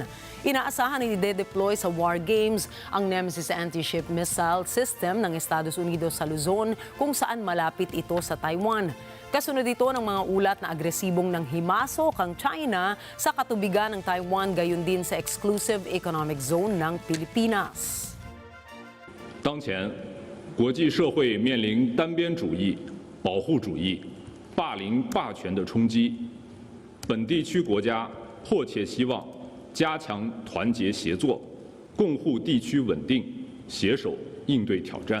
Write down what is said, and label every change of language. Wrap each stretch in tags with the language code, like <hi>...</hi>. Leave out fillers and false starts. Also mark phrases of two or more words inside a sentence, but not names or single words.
<tl>Inaasahan na ide-deploy sa</tl> <en>war games</en> <tl>ang Nemesis</tl> <en>anti-ship missile system</en> <tl>ng Estados Unidos sa Luzon kung saan malapit ito sa Taiwan. Kasunod ito ng mga ulat na agresibong nang himasok ang China sa katubigan ng Taiwan gayon din sa</tl> <en>exclusive economic zone</en> <tl>ng Pilipinas.</tl> <zh>当前，国际社会面临单边主义、保护主义、霸凌霸权的冲击，本地区国家迫切希望加强团结协作，共护地区稳定，携手应对挑战。</zh>